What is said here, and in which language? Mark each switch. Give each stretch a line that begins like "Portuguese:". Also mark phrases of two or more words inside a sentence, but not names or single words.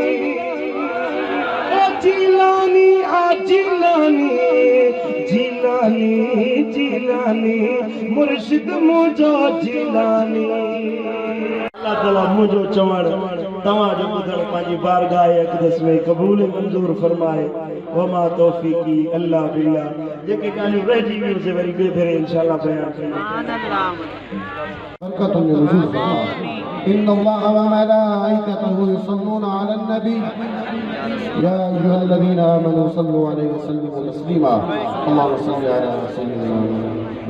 Sindhi: जीलानी आ जीलानी जीलानी जीलानी मुर्शिद मुझो जीलानी अल्लाह ताला मुझो चवण तव्हां जो ॿुधण पंहिंजी बारगाह अक़दस में क़बूल मंज़ूर फरमाए
Arabic: وما توفيقي إلا بالله
Sindhi: जेके ॻाल्हियूं रहिजी वियूं से वरी ॿिए भेरे इंशाअल्लाह बयान कयूं
Arabic: إن الله وملائكته يصلون على النبي يا أيها الذين آمنوا صلوا عليه وسلموا تسليما اللهم صل على سيدنا محمد